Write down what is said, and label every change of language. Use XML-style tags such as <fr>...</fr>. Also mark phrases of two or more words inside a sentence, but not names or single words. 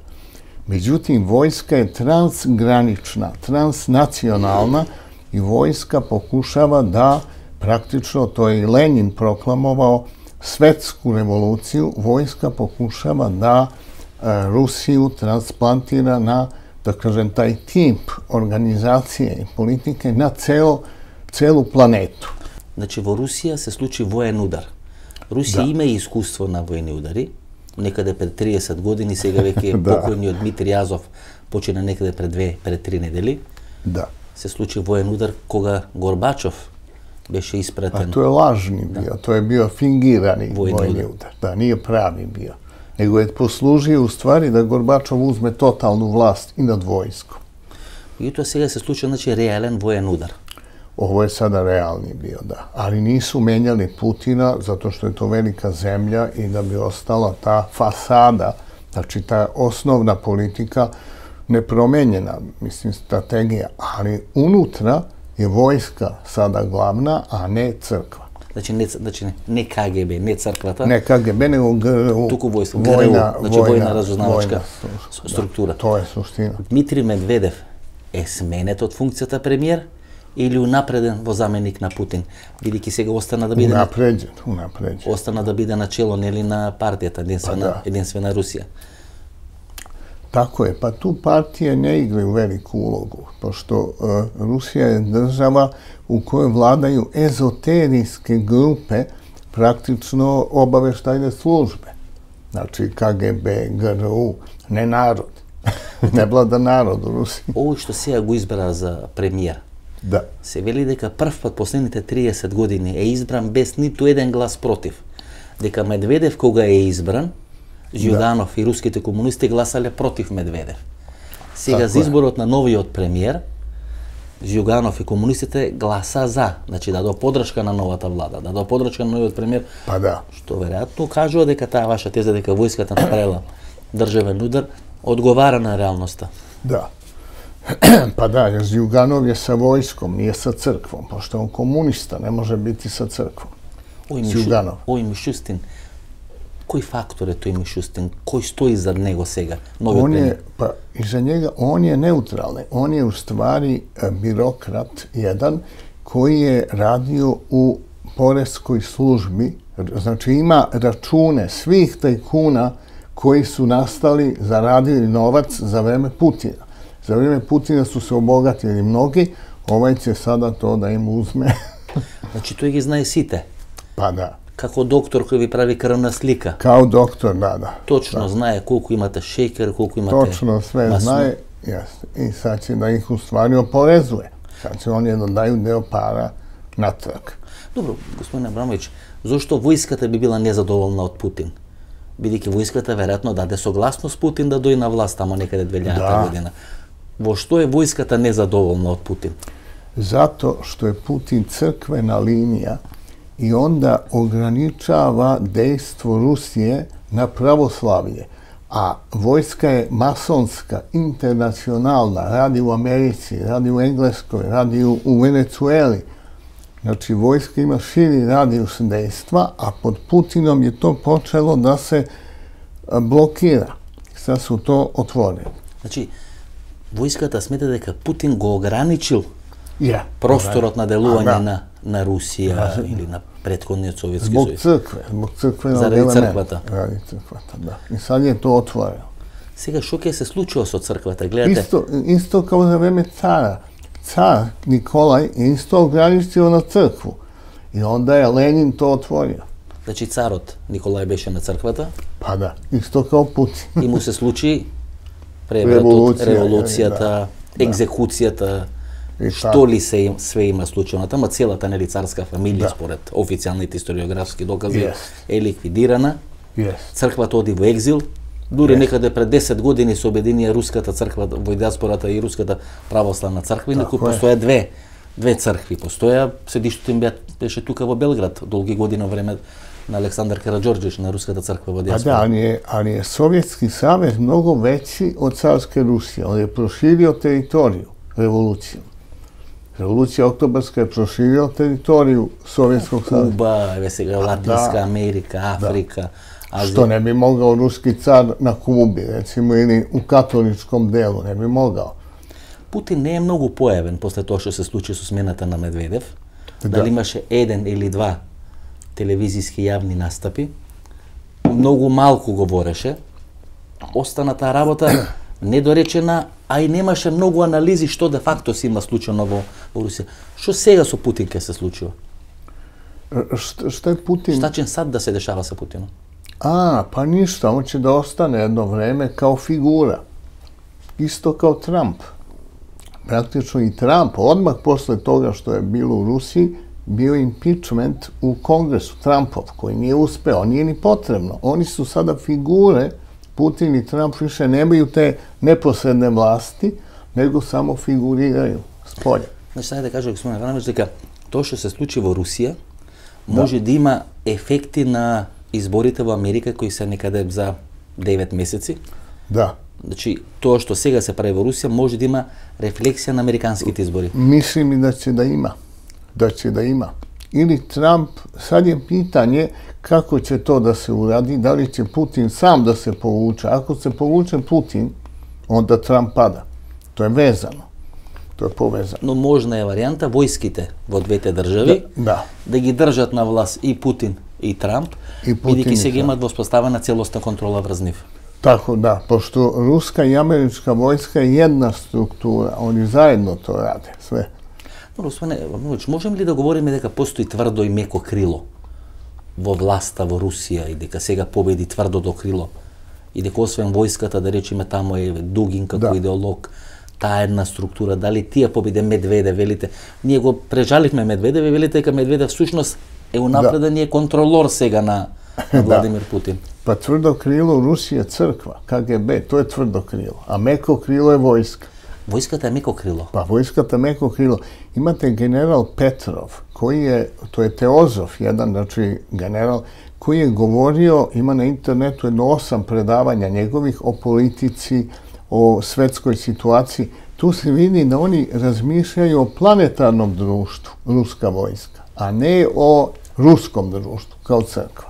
<sr>Međutim, vojska je transgranična, transnacionalna i vojska pokušava da praktično, to je i Lenin proklamovao, svetsku revoluciju, vojska pokušava da Rusiju transplantira na, da kažem, taj tip organizacije i politike na celu planetu.</sr> <mk>Значи, во Русија се случи воен удар. Русија има и искуство на војни удари. Некаде пред 30 години, сега веќе покојниот Дмитрий Азов почина некаде пред 3 недели. Да. Се случи воен удар кога Горбачов беше испратен.</mk> <sr>A to je lažni bio, to je bio fingirani vojni udar. Da, nije pravi bio. Nego je poslužio u stvari da Gorbačov uzme totalnu vlast i nad vojskom. I to</sr> <mk>сега се случи, значи, реален воен удар.</mk> <sr>Ovo je sada realni bio, da. Ali nisu menjali Putina zato što je to velika zemlja i da bi ostala ta fasada, znači ta osnovna politika nepromenjena, mislim, strategija. Ali unutra je vojska sada glavna, a ne crkva. Znači ne KGB, ne crkvата. Ne KGB, nego GRU.</sr> <mk>Туку војска, ГРУ, значи војна разузнавачка структура.</mk> <sr>To je suština.</sr> <mk>Дмитрий Медведев е сменет од функцијата премиер или унапреден во заменик на Путин, бидејќи сега остана да биде</mk> <sr>Unapređen.</sr> <mk>Остана да биде начело нели на партијата Единствена Русија.</mk> <sr>Tako je, pa tu partije ne igraju veliku ulogu, pošto Rusija je država u kojoj vladaju ezoterijske grupe, praktično obaveštajne službe. Znači KGB, GRU, ne narod. Ne vlada narod u Rusiji.</sr> <mk>Ово што сега го избра за премиер, да. Се вели дека прв пат последните 30 години е избран без ниту еден глас против. Дека Медведев кога е избран, Жиоданов и руските комунисти гласале против Медведев. Сега за изборот на новиот премиер, Жиоганов и комунистите гласа за, значи дадо поддршка на новата влада, дадо поддршка на новиот премиер. Па да. Што веројатно кажува дека таа ваша теза дека војската направила државен удар одговара на реалноста. Да.</mk> <sr>Pa da, jer Zjuganov je sa vojskom, nije sa crkvom, pošto on komunista, ne može biti sa crkvom. Zjuganov.</sr> <mk>Ој Мишустин, кој фактор е тој Мишустин? Кој стои за него сега?</mk> <sr>On je, pa iza njega, on je neutralni. On je u stvari birokrat jedan koji je radio u poreskoj službi, znači ima račune svih tajkuna koji su nastali, zaradili novac za vreme Putina. Za vrijeme Putina su se obogatili mnogi, ovaj će sada to da im uzme.</sr> <mk>Значи тој ги знае сите.</mk> <sr>Pa da.</sr> <mk>Како доктор кој ви прави крвна слика.</mk> <sr>Kao doktor, da.</sr> <mk>Точно знае колку имате шеќер, колку имате</mk> <sr>Točno sve znaje, jeste. I sad će da ih u stvari oporezuje. Sad će oni da daju deo para natrag.</sr> <mk>Добро, господин Абрамович, зошто војската би била незадоволна од Путин? Бидејќи војската веројатно даде согласност Путин да дојде на власт тамо некаде 2000 година. Во што е војската незадоволна од Путин?</mk> <sr>Zato što je Putin crkvena linija i onda ograničava dejstvo Rusije na pravoslavlje. A vojska je masonska, internacionalna, radi u Americi, radi u Engleskoj, radi u Venecueli. Znači, vojska ima širi radijus dejstva, a pod Putinom je to počelo da se blokira. Sad su to otvorili.</sr> <mk>Значи, војската смета дека Путин го ограничил</mk> <sr>Ja.</sr> <mk>просторот на делување на Русија или на претходниот Советски</mk> <sr>Zbog</sr> <mk>сојуз.</mk> <sr>crkve</sr> <mk>Заради црквата.</mk> <sr>Radi crkvata, da. I sad je to otvoreno.</sr> <mk>Сега што ќе се случува со црквата? Гледате,</mk> <sr>Isto kao za vreme cara. Car Nikolaj je isto ograničio na crkvu. I onda je Lenin to otvorio.</sr> <mk>значи царот Николај беше на црквата</mk> <sr>Pa da, isto kao Putin.</sr> <mk>и му се случи превратот, Револуција, револуцијата, да. екзекуцијата, И што ли се све има случено. Тама целата нели царска фамилија Да. според официјалните историографски докази</mk> <en>Yes.</en> <mk>е ликвидирана.</mk> <en>Yes.</en> <mk>Црквата оди во екзил. Дури</mk> <en>Yes.</en> <mk>некаде пред 10 години се обединија руската црква во диаспората и руската православна црква, инаку Тако е. постоја две цркви. Постоја седиштето им беше тука во Белград, долги години во време на Александар Караđorđević на руската црква во</mk> <sr>A da,</sr> <mk>диаспора.</mk> <sr>ali je Sovjetski savez mnogo veći od carske Rusije. On je proširio teritoriju revolucijom. Revolucija oktobarska je proširila teritoriju Sovjetskog saveza.</sr> <mk>Куба, еве сега Латинска Америка, Африка, Азија.</mk> <sr>Što ne bi mogao ruski car na Kubi, recimo, ili u katoličkom delu, ne bi mogao.</sr> <mk>Путин не е многу појавен после тоа што се случи со смената на Медведев. Да. Дали имаше еден или два телевизиски јавни настапи. Многу малку говореше. Остана таа работа недоречена, а и немаше многу анализи што де факто се има случено во Русија. Што сега со Путин ќе се случува?</mk> <sr>Što je Putin? Šta će sad da se dešava sa Putinom? Pa ništa, on će da ostane jedno vreme kao figura. Isto kao Trump. Praktično i Trump, odmah posle toga što je bilo u Rusiji, bio impeachment u Kongresu Trumpov, koji nije uspeo, nije ni potrebno. Oni su sada figure, Putin i Trump više nemaju te neposredne vlasti, nego samo figuriraju spolja.</sr> <mk>Значи, сај да кажа господин Аврамович дека тоа што се случи во Русија може да има ефекти на изборите во Америка кои се некаде за 9 месеци.</mk> <sr>Da.</sr> <mk>Значи, тоа што сега се прави во Русија може да има рефлексија на американските избори.</mk> <sr>Mislim i da će da ima. Da će da ima. Ili Trump, sad je pitanje kako će to da se uradi, da li će Putin sam da se povuče. Ako se povuče Putin, onda Trump pada. To je vezano. To je povezano.</sr> <mk>Но можна е варијанта војските во двете држави</mk> <sr>Da.</sr> <mk>да ги држат на власт и Путин и Трамп, И Путин бидејќи и сега Трамп. имат воспоставена целосна контрола врз нив.</mk> <sr>Tako da, pošto ruska i američka vojska je jedna struktura, oni zajedno to rade, sve.</sr> <mk>Но господине Аврамович, можеме ли да говориме дека постои тврдо и меко крило во власта во Русија и дека сега победи тврдото крило и дека освен војската, да речеме, тамо е Дугин како Да. идеолог, таа една структура, дали тие победе Медведев, велите, ние го прежаливме Медведев и велите дека Медведев всушност е унапреден и е контролор сега на Владимир Путин.</mk> <sr>Pa tvrdo krilo Rusije crkva, KGB, to je tvrdo krilo, a meko krilo je vojska.</sr> <mk>Војската е меко крило.</mk> <sr>Pa vojskata meko krilo. Imate general Petrov, koji je, to je Teozov, jedan, znači general, koji je govorio, ima na internetu jedno 8 predavanja njegovih o politici, o svetskoj situaciji. Tu se vidi da oni razmišljaju o planetarnom društvu, ruska vojska, a ne o ruskom društvu, kao crkva.</sr>